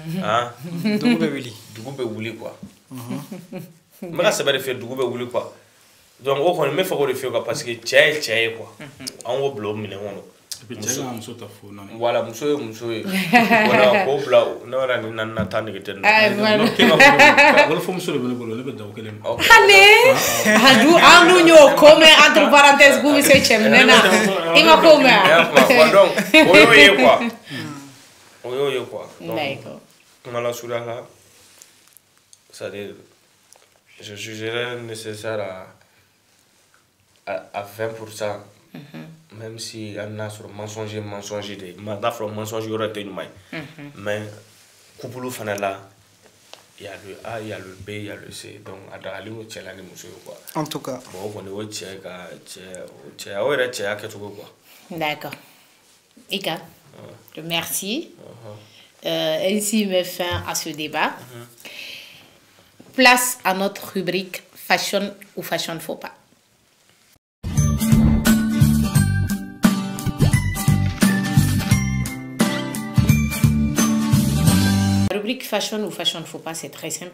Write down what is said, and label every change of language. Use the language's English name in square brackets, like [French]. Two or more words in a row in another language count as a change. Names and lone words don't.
[Bambara] dugu bɛ wuli quoi n bɛ ka sɛbɛ de fɛ dugu bɛ wuli quoi donc o kɔni n bɛ fɛ k'o de fɛ quoi [French] parce que [Bambara] cɛ ye cɛ ye quoi an k'o bila o minɛn kɔnɔ voilà muso ye muso ye voilà k'o bila ne yɛrɛ ni na taa nege tɛ wala fɔ muso de bɛ ne bolo ne bɛ daw kelen ma allez an dun y'o ko mɛn [French] entre parenthèses [Bambara] k'u bɛ se cɛminɛ na i ma ko mɛn donc o y'o ye quoi o y'o ye quoi [French] d'accord [Bambara] kuma la surunya la [French] c'est-à-dire je jugerais nécessaire à 20%. Même si on a sur mensonge [Bambara] de n'a fɔra mensonge yɔrɔ tɛ ɲuman ye [French] mais couple [Bambara] fana la [French] il y a le A, il y a le B, il y a le C donc [Bambara] a dagalen o cɛ la ni muso ye [French] quoi en tout cas [Bambara] bon o kɔni o cɛ ka cɛ o yɛrɛ cɛya kɛcogo quoi [French] d'accord Ika merci ainsi met fin à ce débat place à notre rubrique fashion ou fashion faux pas. La rubrique fashion ou fashion faux pas, c'est très simple.